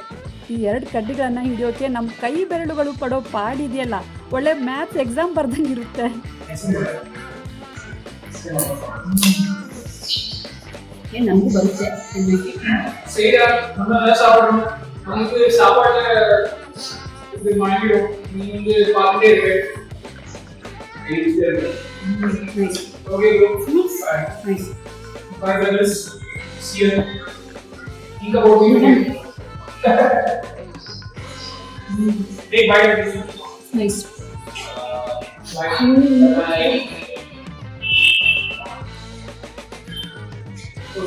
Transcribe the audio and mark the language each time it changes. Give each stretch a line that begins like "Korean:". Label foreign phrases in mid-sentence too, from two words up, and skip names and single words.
Kannada: ಈ 2 ಕಡ್ಡಿಗಳನ್ನ ಹಿಡಿಯೋಕೆ ನಮ್ಮ ಕೈ ಬೆರಳುಗಳು ಪಡೋ ಪಾಡಿದೆಯಲ್ಲ, ಒಳ್ಳೆ
English: maths exam
Kannada: ಬರ್ದಂಗಿರುತ್ತೆ. ನಮಗೂ ಬರುತ್ತೆ.
Tamil: நமக்கு சாப்பாடு இது வாங்கிடும். நீங்க வந்து பார்த்துட்டே இருக்கு.
English: okay nice. Bye brothers. See you. Think about you. Hey bye. Nice. Bye. Okay.